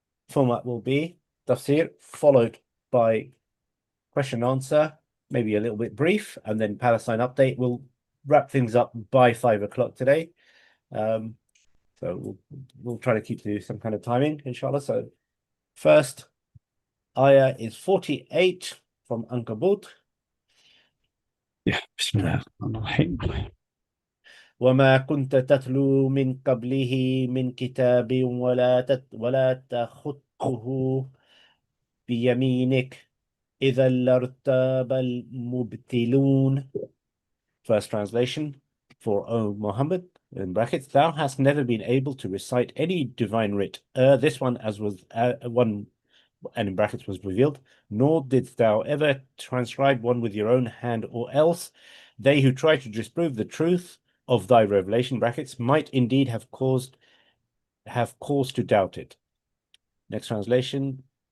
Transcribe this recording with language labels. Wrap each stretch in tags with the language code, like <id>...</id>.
<en>Format will be Tafsir followed by question and answer, maybe a little bit brief, and then Palestine update. We'll wrap things up by 5 o'clock today. So we'll try to keep to some kind of timing, inshallah. So first ayah is 48 from Ankabut. Yeah, Bismillahirrahmanirrahim.</en> <ar>وما كنت تتلو من قبله من كتاب ولا تخطه بيمينك إذا لارتاب المبتلون.</ar> <en>First translation for O Muhammad, in brackets, thou hast never been able to recite any divine writ. This one, as was one, and in brackets, was revealed, nor didst thou ever transcribe one with your own hand, or else they who try to disprove the truth of thy revelation, brackets, might indeed have cause to doubt it. Next translation.</en>